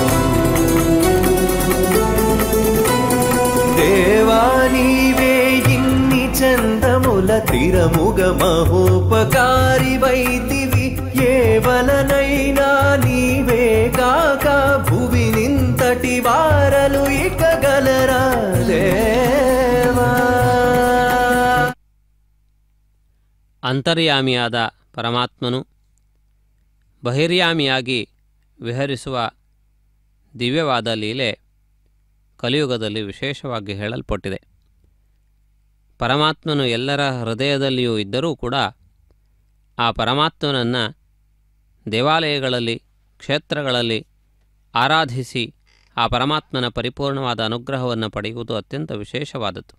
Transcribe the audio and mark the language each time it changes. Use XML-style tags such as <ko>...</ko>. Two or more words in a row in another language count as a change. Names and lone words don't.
<te>దేవా నీవే ఇన్ని చందముల తిరముగ మహోపకారి వైతివి ఏవలనైనా నీవే కాక భువినింతటి వారలు ఇక గలరా దేవా</te> <kn>ಅಂತರ್ಯಾಮಿಯಾದ ಪರಮಾತ್ಮನು ಬಹಿರ್ಯಾಮಿಯಾಗಿ ವಿಹರಿಸುವ ದಿವ್ಯವಾದ ಲೀಲೆ ಕಲಿಯುಗದಲ್ಲಿ ವಿಶೇಷವಾಗಿ ಹೇಳಲ್ಪಟ್ಟಿದೆ. ಪರಮಾತ್ಮನು ಎಲ್ಲರ ಹೃದಯದಲ್ಲಿಯೂ ಇದ್ದರೂ ಕೂಡ ಆ ಪರಮಾತ್ಮನನ್ನು ದೇವಾಲಯಗಳಲ್ಲಿ ಕ್ಷೇತ್ರಗಳಲ್ಲಿ ಆರಾಧಿಸಿ ಆ ಪರಮಾತ್ಮನ ಪರಿಪೂರ್ಣವಾದ ಅನುಗ್ರಹವನ್ನು ಪಡೆಯುವುದು ಅತ್ಯಂತ ವಿಶೇಷವಾದದ್ದು.</kn>